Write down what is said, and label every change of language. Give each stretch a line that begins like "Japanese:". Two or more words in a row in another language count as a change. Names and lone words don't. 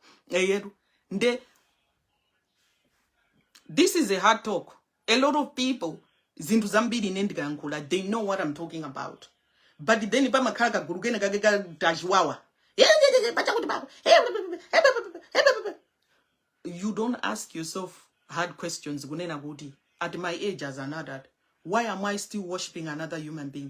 English: This is a hard talk. A lot of people,
Nyanja: zintu zambiri nendikankhula,
English: they know what I'm talking about. But then if I'm a kaka gurugena dashwawa, you don't ask yourself hard questions. At my age as an adult, why am I still worshiping another human being?